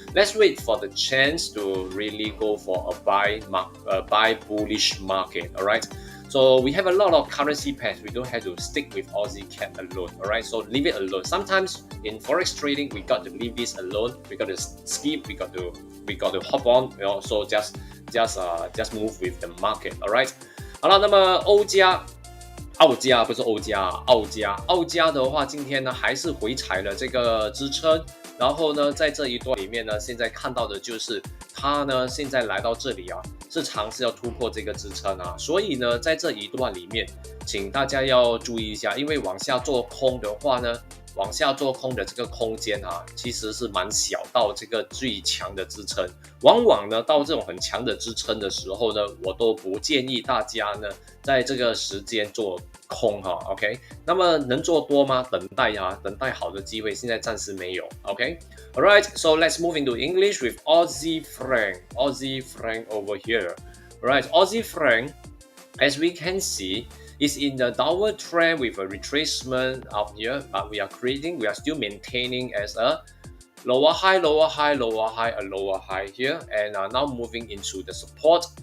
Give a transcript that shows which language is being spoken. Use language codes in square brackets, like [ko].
[en] Let's wait for the chance to really go for a buy bullish market. All right. So we have a lot of currency pairs. We don't have to stick with Aussie CAD alone. All right. So leave it alone. Sometimes in forex trading, we got to leave this alone. We got to skip. We got to hop on. You know, so just move with the market. All right. [zh] 好了，那么澳加不是欧加，澳加的话，今天呢还是回踩了这个支撑，然后呢，在这一段里面呢，现在看到的就是它呢现在来到这里啊，是尝试要突破这个支撑啊，所以呢，在这一段里面，请大家要注意一下，因为往下做空的话呢，往下做空的这个空间啊，其实是蛮小到这个最强的支撑。往往呢，到这种很强的支撑的时候呢，我都不建议大家呢，在这个时间做空哈 ，OK？那么能做多吗？等待啊，等待好的机会，现在暂时没有 [en] ，OK？Alright, so let's move into English with Aussie franc over here. Right, Aussie franc, as we can see, is in the downward trend with a retracement out here, but we are still maintaining as a lower high, lower high, lower high, a lower high here, and are now moving into the support.